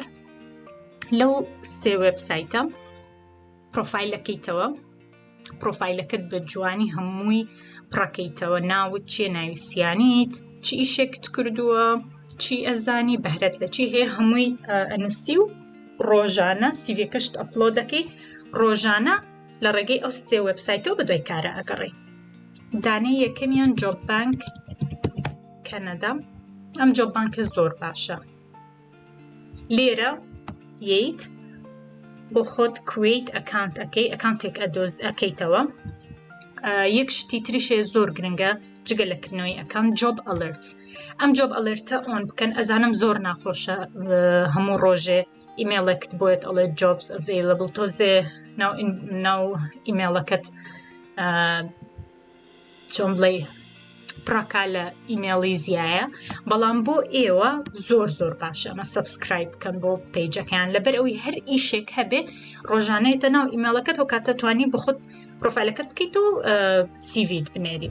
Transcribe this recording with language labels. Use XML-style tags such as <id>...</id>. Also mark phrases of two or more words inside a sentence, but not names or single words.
<ckb>لەو سێ وێبسایتە پرۆفایلەکەیتەوە، پرۆفایلەکەت بە جوانی هەمووی پڕەکەیتەوە، ناوت چیە، ناوی سیانیت، چی ئیشێکت کردووە، چی ئەزانی، بەهرەت لە چی هەیە، هەمووی ئەنووسی و ڕۆژانە سیڤەکەشت ئەپلۆ دەکەی، ڕۆژانە لە ڕێگەی ئەو سێ وێبسایتەوە بەدوای کارە ئەگەڕێ. دانەی یەکەمیان جۆب بانک کەنەدا. ئەم جۆب بانکە زۆر باشە. لێرە یەیت بۆ خۆت</ckb> <en>create account</en> <ckb>ئەەکەی، ئەکاونتێک ئەەکەیتەوە. یەک شتی تریشێ زۆر گرنگە جگە لەکردنەوەی ئەکاونت</ckb> <en>job alert.</en> <ckb>ئەم</ckb> <en>job alert</en> <ckb>ئۆن بکەن. ئەزانم زۆر ناخۆشە هەموو ڕۆژێ ئیمێلەکت بۆیت ئەڵێ</ckb> <en>jobs available،</en> <ckb>تۆزێ ناو ئیمێلەکەت چۆن بڵێ پڕەکا لە ئیمێڵی زیایە، بەڵام بۆ ئێوە زۆر زۆر باشە ئەمە سەبسکرایب بکەن بۆ پەیجەکەیان، لەبەر ئەوی هەر ئیشێک هەبێ ڕۆژانەیەتە ناو ئیمێڵەکەت و کاتە توانی بۆ خۆت پرۆفایلەکەت بکەیت و سیڤیت بنێری.</ckb>